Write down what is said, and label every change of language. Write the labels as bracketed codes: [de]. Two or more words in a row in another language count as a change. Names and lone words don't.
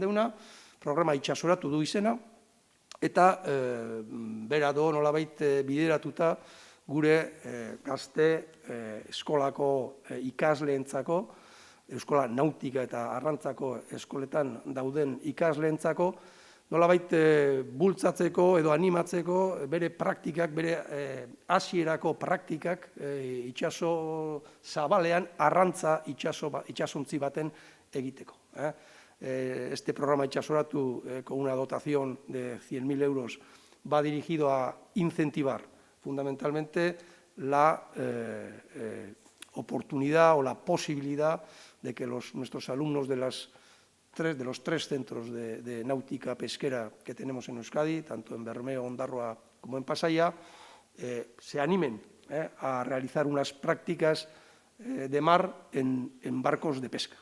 [eu] deuna, programa itxasoratu du izena, eta bera do nolabait bideratuta gure gazte eskolako ikasleentzako, eskola nautika eta arrantzako eskoletan dauden ikasleentzako, nolabait bultzatzeko edo animatzeko bere praktikak, bere hasierako praktikak itsaso zabalean arrantza itsasontzi baten egiteko. [es] Este programa itxasoratu con una dotación de 100.000 euros va dirigido a incentivar fundamentalmente la oportunidad o la posibilidad de que nuestros alumnos de los 3 centros de náutica pesquera que tenemos en Euskadi, tanto en Bermeo, Ondarroa como en Pasaia, se animen a realizar unas prácticas de mar en barcos de pesca.